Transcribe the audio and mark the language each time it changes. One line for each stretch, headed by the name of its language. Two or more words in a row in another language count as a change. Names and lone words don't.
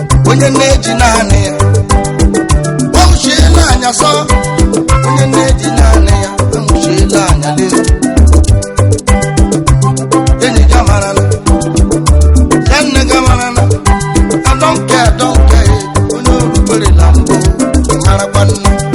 Igbo: Onye nne ji naanị ya. O nwuchiela anya sọ. Onye nne ji naanị ya, o nwuchiela anya lee. Enyi ga marala. Ya nne ga marala.
English: I don't care, I don't care.
Igbo: Onye orubere na mbụ, ị marakwa nne.